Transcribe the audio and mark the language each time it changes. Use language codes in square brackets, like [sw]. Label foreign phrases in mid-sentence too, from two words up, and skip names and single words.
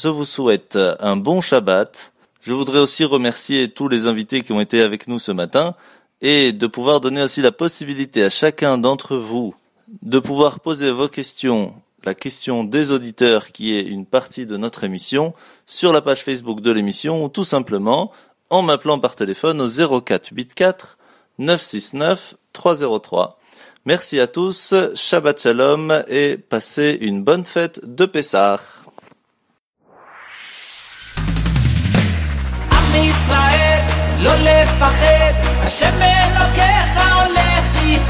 [fr] Je vous souhaite un bon Shabbat. Je voudrais aussi remercier tous les invités qui ont été avec nous ce matin et de pouvoir donner aussi la possibilité à chacun d'entre vous de pouvoir poser vos questions, la question des auditeurs qui est une partie de notre émission, sur la page Facebook de l'émission ou tout simplement en m'appelant par téléphone au 0484 969 303. Merci à tous, [he] שבת שלום [fr] et passez une bonne fête de Pessah. [he] עם ישראל, לא לפחד, השם אלוקיך הולך איתך.